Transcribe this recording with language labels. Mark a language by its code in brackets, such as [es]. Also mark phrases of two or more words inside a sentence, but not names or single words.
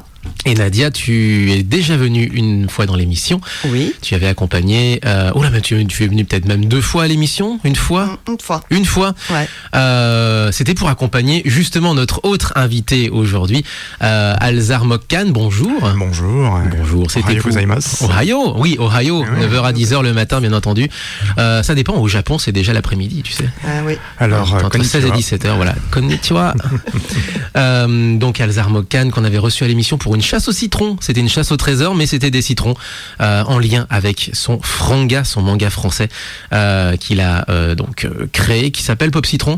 [fr] Et Nadia, tu es déjà venue une fois dans l'émission. Oui. Tu avais accompagné. Mais tu es venue peut-être même 2 fois à l'émission. Une fois. Une fois. Ouais. C'était pour accompagner justement notre autre invité aujourd'hui, Alzar Mokkan. Bonjour. Bonjour. Bonjour. C'était [ja] おはようございます. [fr] Ohio. Oui, Ohio. Oui, 9h à 10h le matin, bien entendu. Ça dépend. Au Japon, c'est déjà l'après-midi, tu sais. Ah oui. Alors, entre 16 et 17h, voilà. Konnichiwa. Donc, Alzar Mokkan, qu'on avait reçu à l'émission pour une chasse au citron. C'était une chasse au trésor, mais c'était des citrons en lien avec son franga, son manga français qu'il a créé, qui s'appelle Pop Citron.